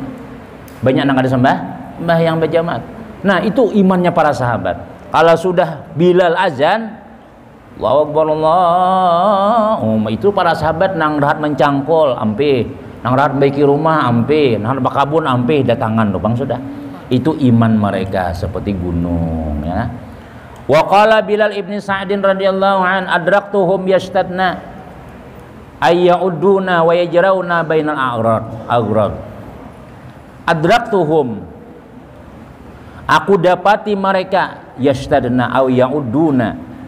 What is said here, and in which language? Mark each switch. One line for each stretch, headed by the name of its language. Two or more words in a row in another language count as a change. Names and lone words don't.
Banjar: Banyak nang kada sembahyang berjamaah. Nah, itu imannya para sahabat. Kalau sudah Bilal azan,
Arabic: الله أكبر الله,
Banjar: itu para sahabat nang rahat mencangkol ampe, nang rahat baiki rumah ampe, nang bakabun ampe datangan lubang sudah. Itu iman mereka seperti gunung ya.
Arabic: وقال بلال بن سعد رضي الله عن أدركتهم يشتدون يؤدون ويجرون بين الأغراض. Adraktuhum,
Banjar: aku dapati mereka
Arabic: يشتدون أو يعدون.